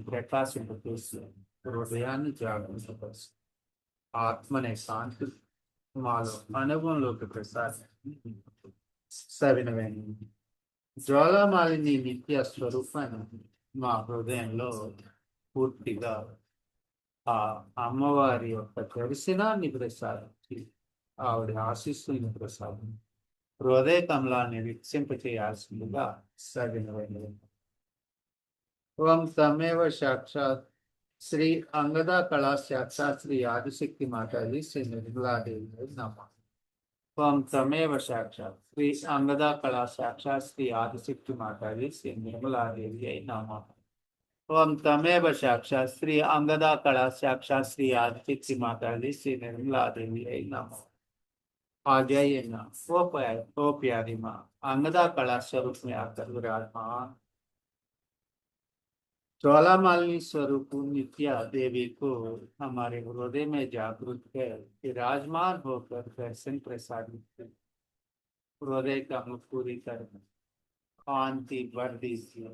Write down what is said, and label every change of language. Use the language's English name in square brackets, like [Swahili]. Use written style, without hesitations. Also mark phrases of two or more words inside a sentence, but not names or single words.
[Telugu] ప్రకాశింపచేసి హృదయాన్ని జాగృతపరుచు ఆత్మనే శాంతి మాలో అనుభవంలోకి ప్రసాదించి సవినవేణి జ్వాలామాలిని నిత్య స్వరూపాన్ని మా హృదయంలో పూర్తిగా ఆ అమ్మవారి యొక్క దర్శనాన్ని ప్రసాదించి ఆవిడ ఆశీస్సుల్ని ప్రసాదించి హృదయ కమలాన్ని వికసింపచేయాల్సిందిగా సవినవేణి. [Sanskrit] ओम तमेव साक्षात श्री अंगदा कला साक्षात श्री आदिशक्ति माता जी श्री निर्मला देवी नमः। ओम तमेव साक्षात श्री अंगदा कला साक्षात श्री आदिशक्ति माता जी श्री निर्मला देवी नमः। ओम तमेव साक्षात श्री अंगदा कला साक्षात श्री आदिशक्ति माता जी श्री निर्मला देवी नमः। [Hindi] आ जाइए ना वो प्यारी माँ अंगदा कला स्वरूप में आकर विराजमान ज्वालामालिनी स्वरूप नित्या देवी को हमारे हृदय में जागृत कर विराजमान होकर दर्शन प्रसादित हृदय का मुख पूरी कर कांति बढ़ दीजिए।